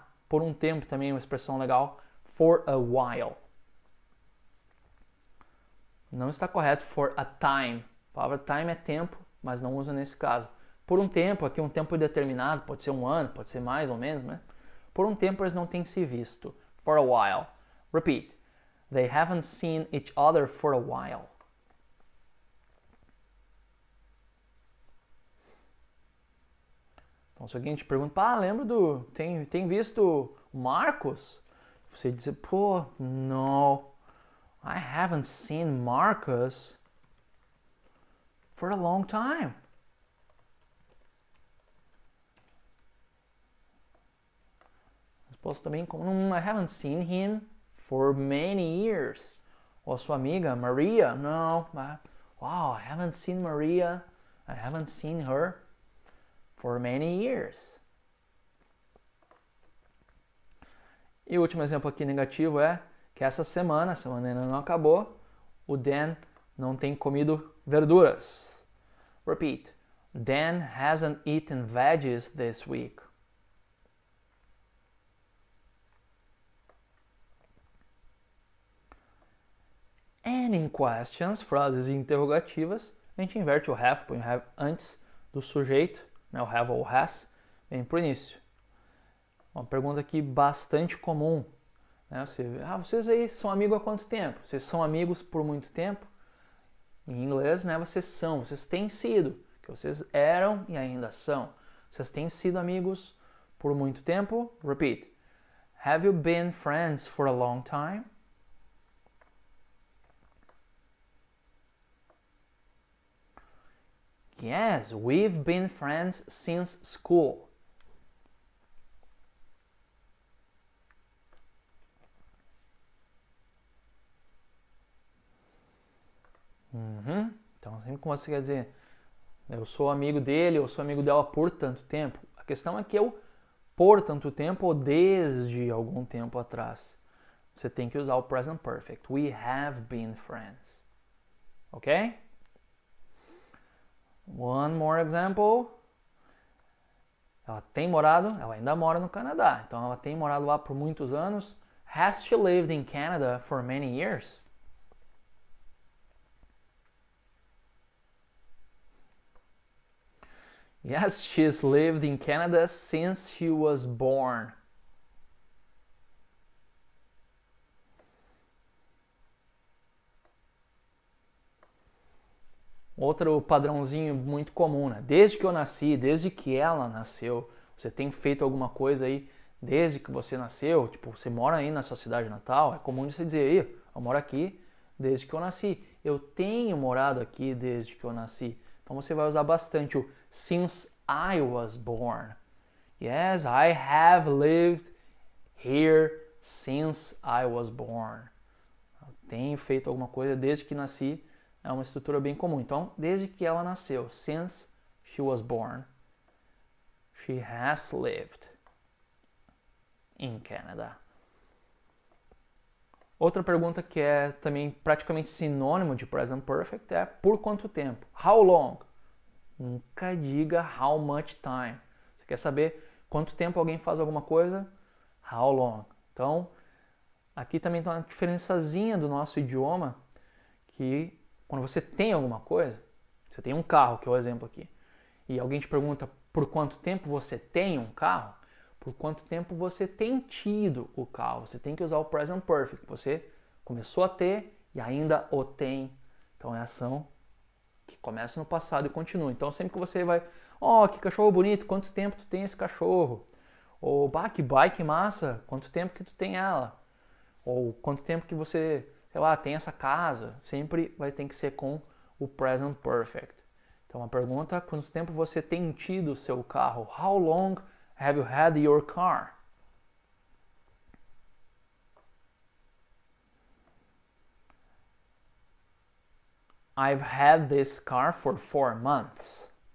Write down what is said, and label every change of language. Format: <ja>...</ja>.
<pt>Por um tempo também é uma expressão legal.</pt> <en>For a while.</en> <pt>Não está correto for a time. A palavra time é tempo, mas não usa nesse caso. Por um tempo, aqui um tempo determinado, pode ser um ano, pode ser mais ou menos, né? Por um tempo eles não têm se visto.</pt> <en>For a while. Repeat. They haven't seen each other for a while.</en> <pt>Então, se alguém te pergunta, lembra tem visto o Marcos? Você diz,</pt> <en>no, I haven't seen Marcus for a long time.</en> <pt>Resposta também como,</pt> <en>I haven't seen him for many years.</en> <pt>Ou a sua amiga,</pt> <en>Maria, no, I haven't seen Maria, I haven't seen her for many years.</en> <pt>E o último exemplo aqui negativo é que essa semana, a semana ainda não acabou, o Dan não tem comido verduras.</pt> <en>Repeat. Dan hasn't eaten veggies this week. And in questions,</en> <pt>frases interrogativas, a gente inverte o have, põe o have antes do sujeito, né, o have ou has, vem para o início. Uma pergunta aqui bastante comum. Né, vocês aí são amigos há quanto tempo? Vocês são amigos por muito tempo? Em inglês, né, vocês têm sido, que vocês eram e ainda são. Vocês têm sido amigos por muito tempo?</pt> <en>Repeat. Have you been friends for a long time? Yes, we've been friends since school.</en> <pt>Então, sempre que você quer dizer Eu sou amigo dele, eu sou amigo dela por tanto tempo. A questão é que eu por tanto tempo ou desde algum tempo atrás. Você tem que usar o present perfect.</pt> <en>We have been friends. Ok? One more example.</en> <pt>Ela tem morado, ela ainda mora no Canadá. Então ela tem morado lá por muitos anos.</pt> <en>Has she lived in Canada for many years? Yes, she's lived in Canada since she was born.</en> <pt>Outro padrãozinho muito comum, né? Desde que eu nasci, desde que ela nasceu, você tem feito alguma coisa aí desde que você nasceu? Tipo, você mora aí na sua cidade natal, é comum você dizer aí, eu moro aqui desde que eu nasci. Eu tenho morado aqui desde que eu nasci. Então você vai usar bastante o</pt> <en>since I was born. Yes, I have lived here since I was born.</en> <pt>Eu tenho feito alguma coisa desde que nasci. É uma estrutura bem comum. Então, desde que ela nasceu,</pt> <en>since she was born, she has lived in Canada.</en> <pt>Outra pergunta que é também praticamente sinônimo de present perfect é por quanto tempo?</pt> <en>How long?</en> <pt>Nunca diga</pt> <en>how much time.</en> <pt>Você quer saber quanto tempo alguém faz alguma coisa?</pt> <en>How long?</en> <pt>Então, aqui também tem uma diferençazinha do nosso idioma que quando você tem alguma coisa, você tem um carro, que é o exemplo aqui, e alguém te pergunta por quanto tempo você tem um carro, por quanto tempo você tem tido o carro. Você tem que usar o present perfect. Você começou a ter e ainda o tem. Então é ação que começa no passado e continua. Então sempre que você vai, que cachorro bonito, quanto tempo tu tem esse cachorro? Ou, que bike massa, quanto tempo que tu tem ela? Ou quanto tempo que você, sei lá, tem essa casa? Sempre vai ter que ser com o present perfect. Então a pergunta, quanto tempo você tem tido o seu carro?</pt> <en>How long have you had your car? I've had this car for 4 months.</en>